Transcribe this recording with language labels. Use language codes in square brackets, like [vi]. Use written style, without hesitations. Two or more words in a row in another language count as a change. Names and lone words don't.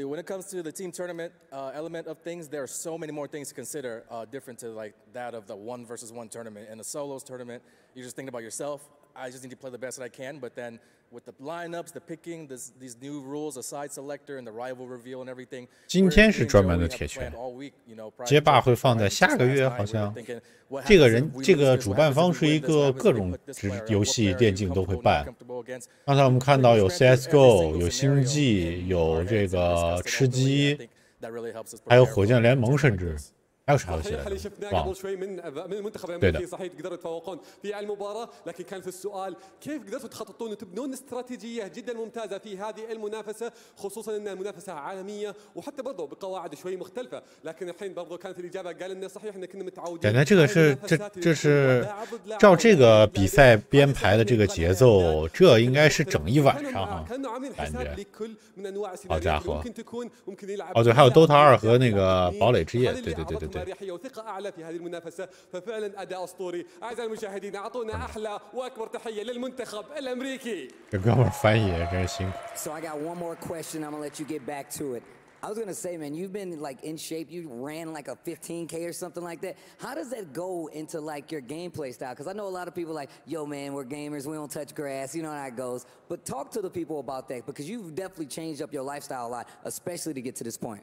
[en] When it comes to the team tournament element of things, there are so many more things to consider, different to like that of the 1-versus-1 tournament. In a solos tournament, you're just thinking about yourself. I just need to play the best that I can, but then with the lineups, the picking, these new rules, a side selector, and the rival reveal and everything. [zh] 今天是专门的铁拳，街霸会放在下个月，好像。这个主办方是一个各种游戏电竞都会办。刚才我们看到有 CS:GO， 有星际，有这个吃鸡，还有火箭联盟，甚至还有啥游戏来着？忘了。对的。 [ar] صحيح تقدروا تتفوقون في المباراة لكن كان في السؤال كيف قدرتوا تخططون وتبنون استراتيجية جدا ممتازة في هذه المنافسة خصوصا ان المنافسة عالمية وحتى برضه بقواعد شوي مختلفة لكن الحين برضه كانت الإجابة قال لنا صحيح ان كنا متعودين [zh] 感觉这个是这是照这个比赛编排的这个节奏，这应该是整一晚上啊，感觉。好家伙！哦对，还有 DOTA 2和那个堡垒之夜，对。 [ar] ففعلا اداء اسطوري اعزائي المشاهدين اعطونا احلى واكبر تحيه للمنتخب الامريكي [zh] 这哥们儿翻译也真是辛苦 [en] So I got one more question. I'm gonna let you get back to it. I was gonna say, man, you've been like in shape. You ran like a 15K or something like that. How does that go into like your gameplay style? Because I know a lot of people like, yo, man, we're gamers. We don't touch grass. You know how that goes. But talk to the people about that because you've definitely changed up your lifestyle a lot, especially to get to this point.